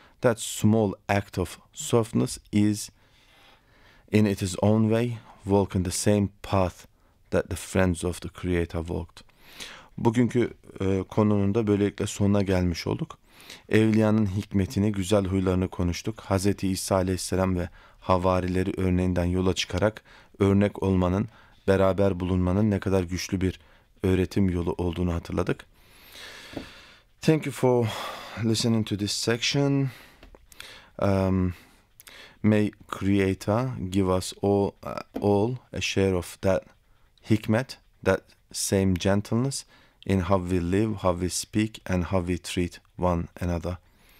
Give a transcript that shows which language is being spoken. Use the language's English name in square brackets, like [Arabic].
[English] That small act of softness is, in its own way, walking the same path that the friends of the Creator walked. [Turkish] Bugünkü konunun da böylelikle sonuna gelmiş olduk. Evliyanın hikmetini, güzel huylarını konuştuk. Hazreti İsa Aleyhisselam ve havarileri örneğinden yola çıkarak örnek olmanın, beraber bulunmanın ne kadar güçlü bir öğretim yolu olduğunu hatırladık. [English] Thank you for listening to this section. May Creator give us all a share of that hikmet, that same gentleness in how we live, how we speak, and how we treat one another.